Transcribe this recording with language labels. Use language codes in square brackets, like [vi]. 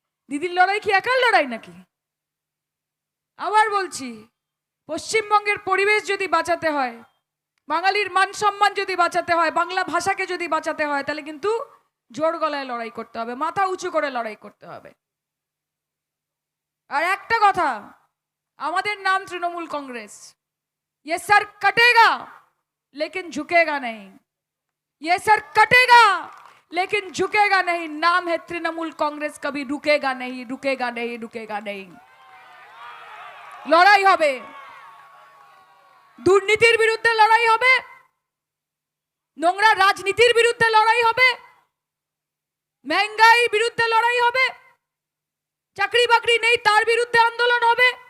[bn] দিদির লড়াই কি একার লড়াই নাকি? আবার বলছি, পশ্চিমবঙ্গের পরিবেশ যদি বাঁচাতে হয়, বাঙালির মান সম্মান যদি বাঁচাতে হয়, বাংলা ভাষাকে যদি বাঁচাতে হয়, তাহলে কিন্তু জোর গলায় লড়াই করতে হবে, মাথা উঁচু করে লড়াই করতে হবে। আর একটা কথা, আমাদের নাম তৃণমূল [hi] कांग्रेस, ये सर कटेगा लेकिन झुकेगा नहीं, ये सर कटेगा लेकिन झुकेगा नहीं। नाम है तृणमूल कांग्रेस, कभी रुकेगा नहीं, रुकेगा नहीं, रुकेगा नहीं। [bn] লড়াই হবে, দুর্নীতির বিরুদ্ধে লড়াই হবে, নোংরা রাজনীতির বিরুদ্ধে লড়াই হবে, महंगाई বিরুদ্ধে লড়াই হবে, চাকরি বাকরি নেই তার বিরুদ্ধে আন্দোলন হবে।